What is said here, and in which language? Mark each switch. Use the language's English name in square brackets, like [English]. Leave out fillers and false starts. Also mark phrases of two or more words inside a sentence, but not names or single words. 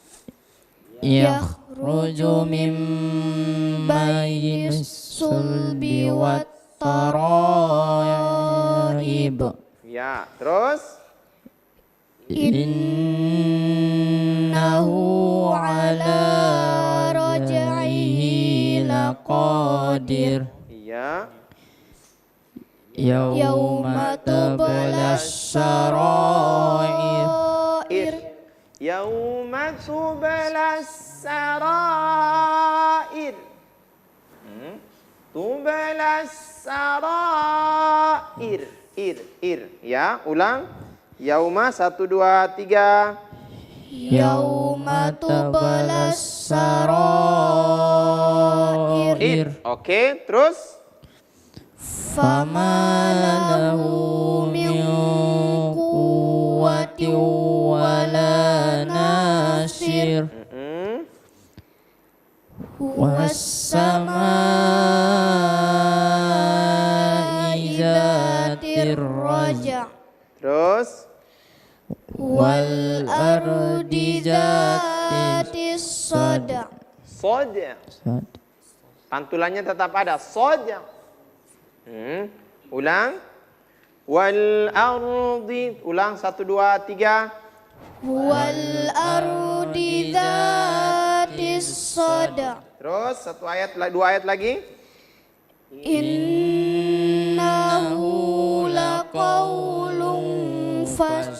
[Arabic] يخرج من بين الصلب والترائب. [Indonesian] Ya, terus [Arabic] إنه على رجعه لقادر. [Indonesian] iya. [Arabic] يوم تبلى السرائر. يوم تبلى السرائر. تبلى السرائر. [Indonesian] Ya, ulang. Yauma 1, 2, 3. [Arabic] يوم تبلى السرائر. [Indonesian] Oke, terus [Arabic] فما له من قوة ولا ناصر. والسماء ذات الرجع'. [Indonesian] Terus [Arabic] والأرض ذات الصدع'. sod. [Indonesian] Pantulannya tetap ada. Sod. Ulang. [Arabic] والأرض. [Indonesian] Ulang 1, 2, 3. [Arabic] والأرض ذات الصدع'. [Indonesian] Terus 2 ayat lagi. [Arabic] إنه لقول فصل.